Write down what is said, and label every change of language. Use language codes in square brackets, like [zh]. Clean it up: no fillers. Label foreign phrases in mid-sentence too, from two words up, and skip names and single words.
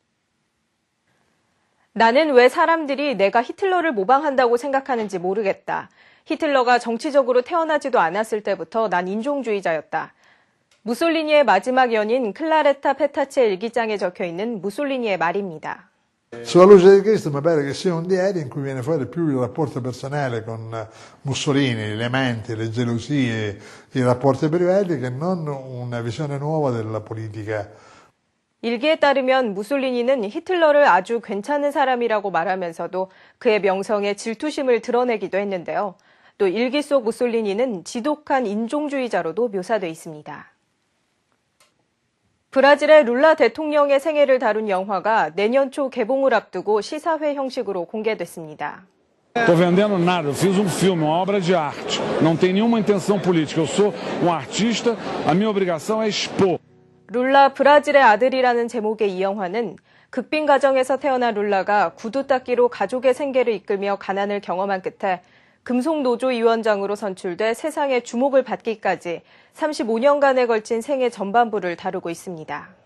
[ko] 나는 왜 사람들이 내가 히틀러를 모방한다고 생각하는지 모르겠다. 히틀러가 정치적으로 태어나지도 않았을 때부터 난 인종주의자였다. 무솔리니의 마지막 연인 클라레타 페타치의 일기장에 적혀 있는 무솔리니의 말입니다. [it] Sulla luce di Cristo mi pare che sia un diario in cui viene fuori più il rapporto personale con Mussolini, le menti, le gelosie, i rapporti privati che non una visione nuova della politica. [ko] 일기에 따르면 무솔리니는 히틀러를 아주 괜찮은 사람이라고 말하면서도 그의 명성에 질투심을 드러내기도 했는데요. 또 일기 속 무솔리니는 지독한 인종주의자로도 묘사돼 있습니다. 브라질의 룰라 대통령의 생애를 다룬 영화가 내년 초 개봉을 앞두고 시사회 형식으로 공개됐습니다. [pt] Estou vendendo nada, eu fiz um filme, uma obra de arte. Não tem nenhuma intenção política. Eu sou um artista, a minha obrigação é expor. [ko] 룰라 브라질의 아들이라는 제목의 이 영화는 극빈 가정에서 태어난 룰라가 구두 닦기로 가족의 생계를 이끌며 가난을 경험한 끝에 금속노조 위원장으로 선출돼 세상의 주목을 받기까지 35년간에 걸친 생애 전반부를 다루고 있습니다.